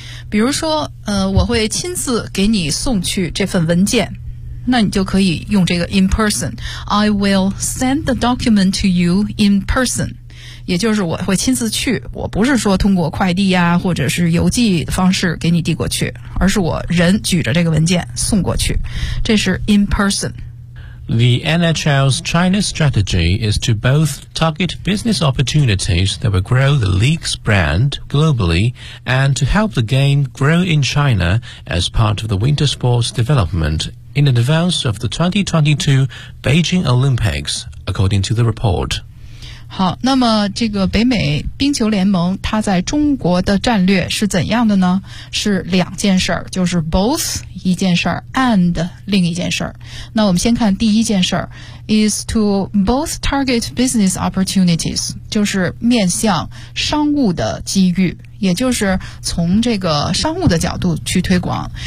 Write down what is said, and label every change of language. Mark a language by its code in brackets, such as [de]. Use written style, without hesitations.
[zh] 比如说我会亲自给你送去这份文件，那你就可以用这个 in person。 [en] I will send the document to you in person， [zh] 也就是我会亲自去，我不是说通过快递啊或者是邮寄方式给你递过去，而是我人举着这个文件送过去，这是 in person。 [en] The NHL's China strategy is to both target business opportunities that will grow the league's brand globally and to help the game grow in China as part of the winter sports development in advance of the 2022 Beijing Olympics, according to the report. [zh] 好，那么这个北美冰球联盟它在中国的战略是怎样的呢？是两件事儿，就是 both 一件事儿 and 另一件事儿。那我们先看第一件事儿 ， [en] is to both target business opportunities， [zh] 就是面向商务的机遇，也就是从这个商务的角度去推广。